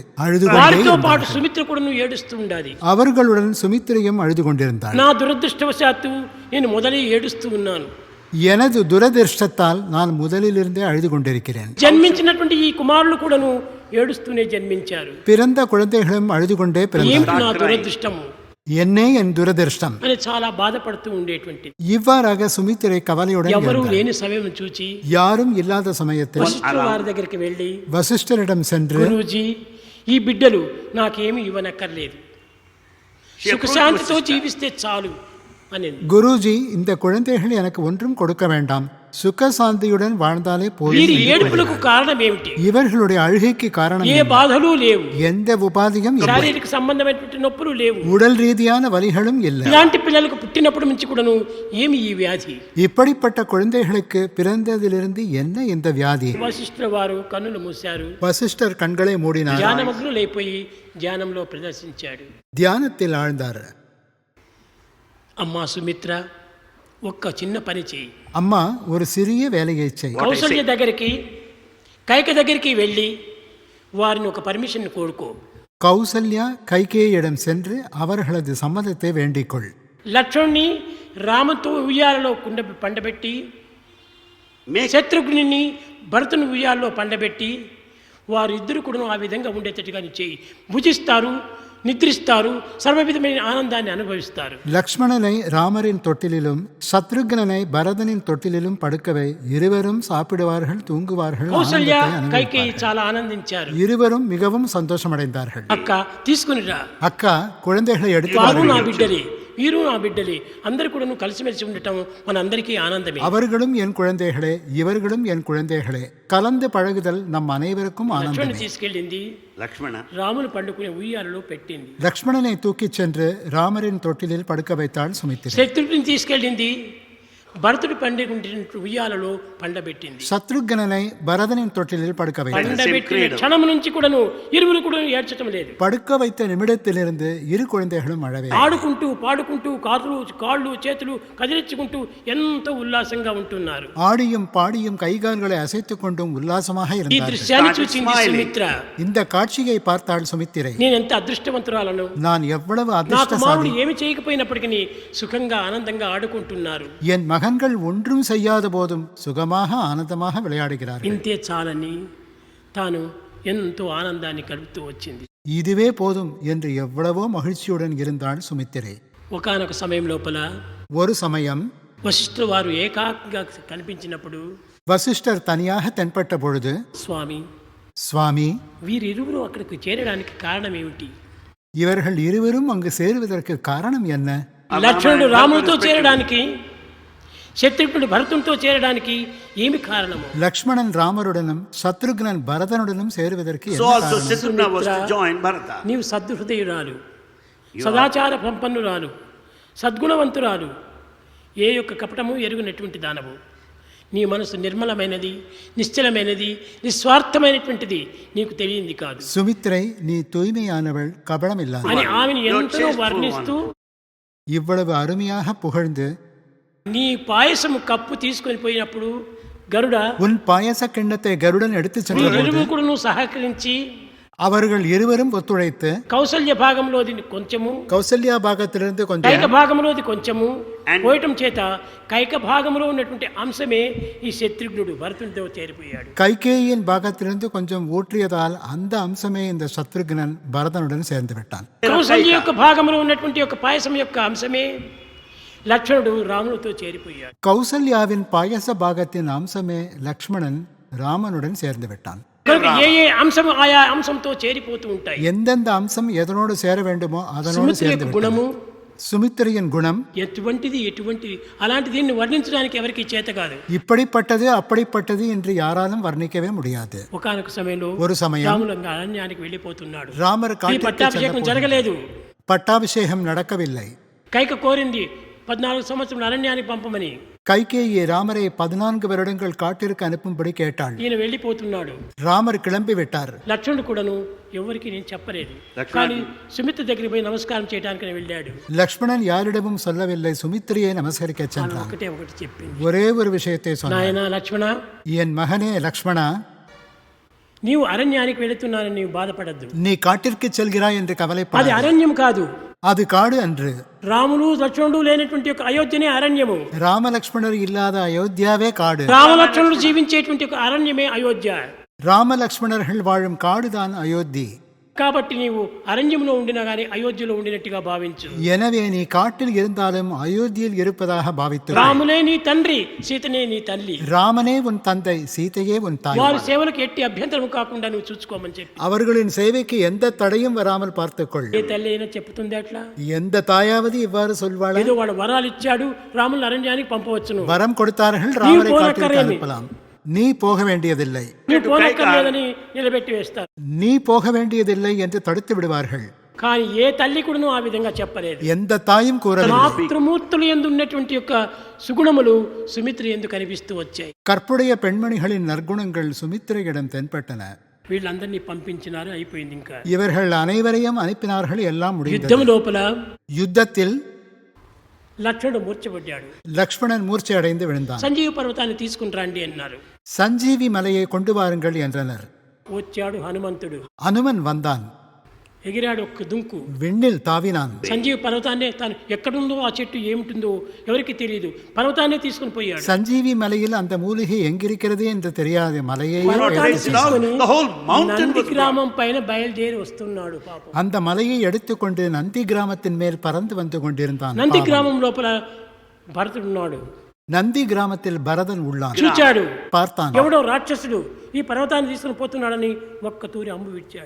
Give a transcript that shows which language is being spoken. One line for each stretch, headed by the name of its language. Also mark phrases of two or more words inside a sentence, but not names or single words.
Tamil: அழுது கொண்டே
Telugu: వారితో పాటు
Tamil: இருந்தார்கள்.
Telugu: సుమిత్ర కూడాను ఏడుస్తూ ఉండాలి.
Tamil: அவர்களுடன் சுமித்திரையும் அழுது கொண்டிருந்தாள்.
Telugu: నా దురదృష్టవశాత్తు నేను మొదలై ఏడుస్తూ ఉన్నాను.
Tamil: எனது துரதிர்ஷ்டத்தால் நான் முதலிலிருந்தே அழுது கொண்டிருக்கிறேன்.
Telugu: జన్మించినటువంటి ఈ కుమారులు కూడాను ఏడుస్తూనే జన్మించారు.
Tamil: பிறந்த குழந்தைகளும் அழுது கொண்டே
Telugu: ఏమిటి
Tamil: பிறந்தார்கள்.
Telugu: నా దురదృష్టము
Tamil: என்னே என் துரதிர்ஷ்டம்.
Telugu: అని చాలా బాధపడుతూ ఉండేటువంటి
Tamil: இவ்வாறாக சுமித்திரை கவலையுடன்
Telugu: ఎవరు
Tamil: இருந்தாள்.
Telugu: లేని సమయం చూచి
Tamil: யாரும் இல்லாத சமயத்தில்
Telugu: వశిష్ఠుల వారి దగ్గరికి వెళ్ళి,
Tamil: வசிஷ்டரிடம் சென்று,
Telugu: గురూజీ, ఈ బిడ్డలు నాకేమి ఇవ్వనక్కర్లేదు, సుఖశాంతితో జీవిస్తే చాలు అని.
Tamil: குருஜி, இந்த குழந்தைகள் எனக்கு ஒன்றும் கொடுக்க வேண்டாம், சுகசாந்தியுடன் வாழ்ந்தாலே
Telugu: వీరి
Tamil: போதும்.
Telugu: ఏడుపులకు కారణం ఏమిటి?
Tamil: இவர்களுடைய அழுகைக்கு காரணம்
Telugu: ఏ
Tamil: என்ன?
Telugu: బాధలు లేవు,
Tamil: எந்த உபாதியும் இல்லை,
Telugu: శారీరక సంబంధమైనటువంటి నొప్పులు లేవు.
Tamil: உடல் ரீதியான வலிகளும் இல்லை.
Telugu: ఇలాంటి పిల్లలకు పుట్టినప్పటి నుంచి కూడాను ఏమి ఈ వ్యాధి?
Tamil: இப்படிப்பட்ட குழந்தைகளுக்கு பிறந்ததிலிருந்து என்ன இந்த வியாதி?
Telugu: వశిష్ఠుల వారు కన్నులు మూశారు.
Tamil: வசிஷ்டர் கண்களை மூடினார்.
Telugu: ధ్యానమగ్నులైపోయి ధ్యానంలో ప్రదర్శించాడు.
Tamil: தியானத்தில் ஆழ்ந்தார்.
Telugu: అమ్మా సుమిత్ర, ఒక్క చిన్న పని చేయి.
Tamil: அம்மா, ஒரு சிறிய வேலையை செய்.
Telugu: కౌసల్య దగ్గరికి, కైక దగ్గరికి వెళ్ళి వారిని ఒక పర్మిషన్ కోరుకో.
Tamil: கௌசல்யா கைகேயிடம் சென்று அவர்களது சம்மதத்தை வேண்டிக்கொள்.
Telugu: లక్ష్మణ్ణి రామతో ఉయ్యాలలో పండబెట్టి,
English: make
Telugu: శత్రుఘ్ని భరతుని ఉయ్యాలలో పండబెట్టి వారిద్దరు కూడా ఆ విధంగా ఉండేటట్టుగా చేయి. భుజిస్తారు, నిద్రిస్తారు, సర్వవిధమైన ఆనందాన్ని అనుభవిస్తారు.
Tamil: லக்ஷ்மணனை ராமரின் தொட்டிலிலும் சத்ருக்னனை பரதனின் தொட்டிலிலும் படுக்கவை. இருவரும் சாப்பிடுவார்கள், தூங்குவார்கள்,
Telugu: కౌసల్య
Tamil: ஆனந்தத்தை
Telugu: కైకేయి
Tamil: அனுபவிப்பார்கள்.
Telugu: చాలా ఆనందించారు.
Tamil: இருவரும் மிகவும் சந்தோஷமடைந்தார்கள்.
Telugu: అక్క, తీసుకునిరా,
Tamil: அக்கா, குழந்தைகளை எடுத்து
Telugu: వారు నా
Tamil: வாருங்கள்.
Telugu: బిడ్డలే, వీరు నా బిడ్డలే, అందరు కూడా కలిసిమెలిసి ఉండటం మనందరికీ ఆనందమే.
Tamil: அவர்களும் என் குழந்தைகளே, இவர்களும் என் குழந்தைகளே. கலந்து பழகுதல் நம் அனைவருக்கும்
Telugu: లక్ష్మణ్ణి
Tamil: ஆனந்தமே.
Telugu: తీసుకెళ్ళింది, Lakshmana, రాములు పండుకునే ఉయ్యాలలో పెట్టింది.
Tamil: லக்ஷ்மணனை தூக்கிச் சென்று ராமரின் தொட்டிலில் படுக்க வைத்தாள் சுமித்திரை.
Telugu: శత్రుఘ్ని తీసుకెళ్ళింది, భరతుడు పండుకుంటే ఉయ్యాలలో పండబెట్టింది.
Tamil: சத்ருகனனை பரதனின் தொட்டிலில் படுக்க வைத்தார்.
Telugu: పండబెట్టిన క్షణం నుంచి కూడాను ఇరువురు కూడా ఏడ్చటం లేదు.
Tamil: படுக்க வைத்த நிமிடத்திலிருந்து இரு குழந்தைகளும் அழவே.
Telugu: ఆడుకుంటూ పాడుకుంటూ కాళ్ళు చేతులు కదిలించుకుంటూ ఎంతో ఉల్లాసంగా ఉంటున్నారు.
Tamil: ஆடியும் பாடியும் கைகால்களை அசைத்துக் கொண்டும் உல்லாசமாக
Telugu: ఈ
Tamil: இருந்தார்கள்.
Telugu: దృశ్యాన్ని చూసింది సుమిత్ర.
Tamil: இந்த కాட்சியை பார்த்தாள் సుమిత్ரை.
Telugu: నేను ఎంత అదృష్టవంతురాలను.
Tamil: நான் ఎவ்வளவு
Telugu: నా
Tamil: அதிர்ஷ்டசாலி.
Telugu: కుమారుడు ఏమి చేయకపోయినప్పటికీ సుఖంగా ఆనందంగా ఆడుకుంటున్నారు.
Tamil: என் மகன்கள் ஒன்றும் செய்யாத போதும் சுகமாக ஆனந்தமாக விளையாடுகிறார்கள்.
Telugu: ఇంతే చాలని తాను ఎంతో ఆనందాన్ని కలుపుతూ వచ్చింది.
Tamil: இதுவே போதும் என்று எவ்வளவோ மகிழ்ச்சியுடன் இருந்தாள் சுமித்திரை.
Telugu: ఒకానొక సమయం లోపల
Tamil: ஒரு சமயம்
Telugu: వశిష్ఠుల వారు ఏకాకిగా కనిపించినప్పుడు
Tamil: வசிஷ்டர் தனியாக தென்பட்ட பொழுது,
Telugu: స్వామి
Tamil: சுவாமி,
Telugu: వీరిరువురు అక్కడికి చేరడానికి కారణం ఏమిటి?
Tamil: இவர்கள் இருவரும் அங்கு சேருவதற்கு காரணம் என்ன?
Telugu: లక్ష్మణుడు రామునితో చేరడానికి, శత్రుఘ్నుడు భరతునితో చేరడానికి ఏమి కారణము?
Tamil: லக்ஷ்மணன் ராமருடனும் சத்ருக்னன் பரதனுடனும் சேருவதற்கு So என்ன also காரணம்?
English: Shatrughna was to join Bharata.
Telugu: నీవు సద్హృదయురాలు, సదాచార సంపన్నురాలు, సద్గుణవంతురాలు, ఏ యొక్క కపటము ఎరుగునటువంటి దానవు. నీ మనసు నిర్మలమైనది, నిశ్చలమైనది, నిస్వార్థమైనటువంటిది నీకు తెలియంది కాదు
Tamil: சுமித்ரை, நீ தூய்மையானவள், கபடமில்லாதவள்.
Telugu: అని ఆమెను ఎంతో వర్ణిస్తూ
Tamil: இவ்வளவு அருமையாக புகழ்ந்து,
Telugu: నీ పాయసము కప్పు తీసుకొని పోయినప్పుడు గరుడ
Tamil: உன் பாயச கிண்ணத்தை கருடன் எடுத்துச் சென்றபோது
Telugu: వీరిరువురు సహకరించి
Tamil: அவர்கள் இருவரும் ஒத்துழைத்து
Telugu: కౌసల్య భాగంలోది కొంచెము,
Tamil: கௌசல்யா பாகத்திலிருந்து
Telugu: కైక
Tamil: கொஞ்சம்,
Telugu: భాగంలోది కొంచెము పోయటం చేత కైక భాగంలో ఉన్నటువంటి అంశమే ఈ శత్రుఘ్నుడు భరతునితో చేరిపోయాడు.
Tamil: கைகேயின் பாகத்திலிருந்து கொஞ்சம் ஊற்றியதால் அந்த அம்சமே இந்த சத்ருக்னன் பரதனுடன் சேர்ந்து விட்டான்.
Telugu: కౌసల్య యొక్క భాగంలో ఉన్నటువంటి యొక్క పాయసం యొక్క అంశమే లక్ష్మణుడు రామునితో చేరిపోయాడు.
Tamil: கௌசல்யாவின் பாயச பாகத்தின் அம்சமே லக்ஷ்மணன் ராமனுடன் சேர்ந்து விட்டான்.
Telugu: కనుక ఏ అంశము ఆయా అంశంతో చేరిపోతూ ఉంటాయి.
Tamil: எந்தெந்த அம்சம் எதனோடு சேர வேண்டுமோ அதனோடு
Telugu: సుమిత్ర
Tamil: சேர்ந்து
Telugu: యొక్క
Tamil: விட்டான்.
Telugu: గుణము
Tamil: சுமித்திரையின் குணம்
Telugu: ఎటువంటిది అలాంటి దీన్ని వర్ణించడానికి ఎవరికి చేత కాదు.
Tamil: இப்படிப்பட்டது அப்படிப்பட்டது என்று யாராலும் வர்ணிக்கவே முடியாது.
Telugu: ఒకానొక సమయంలో
Tamil: ஒரு சமயம்
Telugu: రాములు అరణ్యానికి వెళ్ళిపోతున్నాడు.
Tamil: ராமர்
Telugu: ఈ
Tamil: காட்டிற்கு
Telugu: పట్టాభిషేకం
Tamil: சென்றபோது
Telugu: జరగలేదు.
Tamil: பட்டாபிஷேகம் நடக்கவில்லை.
Telugu: కైక కోరింది 14 సంవత్సరం అరణ్యానికి పంపమని.
Tamil: கைகேயி ராமரை 14 வருடங்கள் காட்டிற்கு அனுப்பும்படி கேட்டாள்.
Telugu: ఈయన వెళ్ళిపోతున్నాడు.
Tamil: ராமர் கிளம்பி விட்டார்.
Telugu: లక్ష్మణుడు కూడాను ఎవరికి నేను చెప్పలేదు, కానీ సుమిత్ర దగ్గరికి పోయి నమస్కారం చేయడానికి వెళ్ళాడు.
Tamil: லக்ஷ்மணன் யாரிடமும் சொல்லவில்லை, சுமித்திரையை நமஸ்கரிக்க சென்றான்.
Telugu: ఒకటి చెప్పింది,
Tamil: ஒரே ஒரு விஷயத்தை சொன்னான்.
Telugu: నాయనా లక్ష్మణ,
Tamil: என் மகனே லக்ஷ்மணா,
Telugu: నీవు అరణ్యానికి వెళుతున్నానని నీవు బాధపడద్దు.
Tamil: நீ காட்டிற்கு செல்கிறாய் என்று
Telugu: అది
Tamil: கவலைப்படாதே.
Telugu: అరణ్యం కాదు,
Tamil: அது காடு அன்று.
Telugu: రాములు లక్ష్మణుడు లేనటువంటి ఒక అయోధ్యనే అరణ్యము.
Tamil: ராமலக்ஷ்மணர் இல்லாத அயோத்தியாவே காடு.
Telugu: రామలక్ష్మణుడు జీవించేటువంటి ఒక అరణ్యమే అయోధ్య.
Tamil: ராமலக்ஷ்மணர்கள் வாழும் காடுதான் அயோத்தி.
Telugu: కాబట్టి నీవు అరణ్యంలో ఉండినా గానీ అయోధ్యలో ఉండినట్టుగా భావించు.
Tamil: எனவே நீ காட்டில் இருந்தாலும் அயோத்தியில் இருப்பதாக பாவித்து.
Telugu: రాములే నీ తండ్రి, సీతనే నీ తల్లి.
Tamil: ராமனே உன் தந்தை, சீதையே உன் தாய்.
Telugu: వారి సేవలకు ఎట్టి అభ్యంతరం కాకుండా నువ్వు చూసుకోమని చెప్పి
Tamil: அவர்களின் சேவைக்கு எந்த தடையும் வராமல் பார்த்துக்கொள்.
Telugu: ఏ తల్లి అయినా చెప్తుంది అట్లా?
Tamil: எந்த தாயாவது இவ்வாறு சொல்வாளா?
Telugu: ఏదో వాడు వరాలు ఇచ్చాడు, రాములను అరణ్యానికి పంపవచ్చును.
Tamil: வரம் கொடுத்தார்கள், ராமரை போன காட்டிற்கு கரையமே. அனுப்பலாம். நீ போக வேண்டியதில்லை,
Telugu: నువ్వు పోనక్కర్లేదని నిలబెట్టి వేస్తారు.
Tamil: நீ போக வேண்டியதில்லை என்று தடுத்து விடுவார்கள்.
Telugu: కానీ ఏ తల్లి కూడా ఆ విధంగా చెప్పలేదు.
Tamil: எந்த தாயும் கூறவில்லை.
Telugu: మాతృమూర్తులు యందు ఉన్నటువంటి యొక్క సుగుణములు సుమిత్ర యందు కనిపిస్తూ వచ్చాయి.
Tamil: கற்புடைய பெண்மணிகளின் நற்குணங்கள் சுமித்திரையிடம் தென்பட்டன.
Telugu: వీళ్ళందరినీ పంపించినారు, అయిపోయింది. ఇంకా
Tamil: இவர்கள் அனைவரையும் அனுப்பினார்கள், எல்லாம் முடிந்தது.
Telugu: యుద్ధం లోపల
Tamil: யுத்தத்தில்
Telugu: లక్ష్మణుడు మూర్ఛపడ్డాడు.
Tamil: லக்ஷ்மணன் மூர்ச்சை அடைந்து விழுந்தான்.
Telugu: సంజీవ పర్వతాన్ని తీసుకుని రండి అన్నారు.
Tamil: சஞ்சீவி மலையை கொண்டு வாருங்கள் என்றனர்.
Telugu: వచ్చాడు హనుమంతుడు.
Tamil: அனுமன் வந்தான்,
Telugu: ఎగిరాడు ఒక్క దుంకు.
Tamil: விண்ணில் தாவினான்.
Telugu: సంజీవ పర్వతాన్ని తాను ఎక్కడుందో ఆ చెట్టు ఏమిటిందో ఎవరికి తెలియదు, పర్వతాన్ని తీసుకుని పోయాడు.
Tamil: சஞ்சீவி மலையில் அந்த மூலிகை எங்கிருக்கிறது என்று தெரியாத மலையை
Telugu: పర్వతాన్ని తీసుకుని
English: The whole mountain
Telugu: నంది
English: was
Telugu: గ్రామం పైన బయలుదేరి వస్తున్నాడు. పాపం
Tamil: அந்த மலையை எடுத்துக்கொண்டு நந்தி கிராமத்தின் மேல் பறந்து வந்து கொண்டிருந்தான்.
Telugu: నంది
Tamil: பாவம்.
Telugu: గ్రామం లోపల భరతుడున్నాడు.
Tamil: நந்தி கிராமத்தில் பரதன் உள்ளான்.
Telugu: చూచాడు,
Tamil: பார்த்தான்,
Telugu: ఎవడో రాక్షసుడు ఈ పర్వతాన్ని తీసుకుని పోతున్నాడని ఒక్క తూరి అంబు విచ్చాడు.